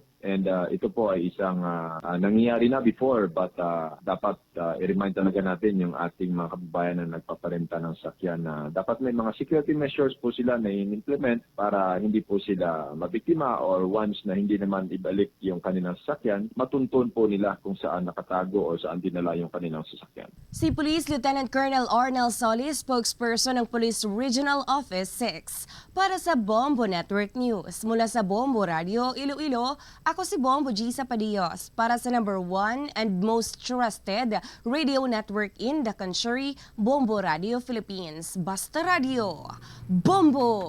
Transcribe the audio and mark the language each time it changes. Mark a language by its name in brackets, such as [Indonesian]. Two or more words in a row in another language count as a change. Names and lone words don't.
[Filipino] And ito po ay isang nangyayari na before, but dapat i-remind talaga natin yung ating mga kababayan na nagpaparenta ng sakyan na dapat may mga [English] security measures [Filipino] po sila na in-implement para hindi po sila mabiktima, or once na hindi naman ibalik yung kanilang sasakyan, matuntun po nila kung saan nakatago o saan dinala yung kanilang sasakyan. Si Police Lieutenant Colonel Arnel Solis, spokesperson ng Police Regional Office 6. Para sa Bombo Network News, mula sa Bombo Radio Iloilo, ako si Bombo G. [English] Sapadios [Filipino] para sa [English] number 1 and most trusted radio network in the country, [Filipino] Bombo Radio Philippines. Basta Radio, Bombo!